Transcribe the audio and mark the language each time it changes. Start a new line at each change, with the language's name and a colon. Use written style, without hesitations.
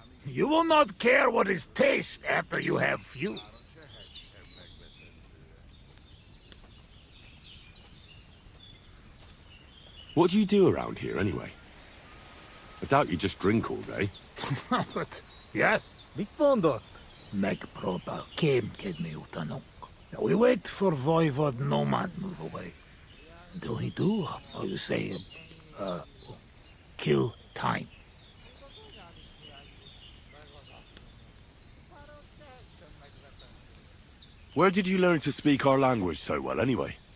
English: You will not care what is taste after you have few. What do you do around here, anyway? I doubt you just drink all day. But, yes.
Hungarian: Mit mondott? Megpróbál kémkedni utánunk.
English: We wait for Voivod Nomad move away. Until he do, how you say, kill time. Where did you learn to speak our language so well, anyway?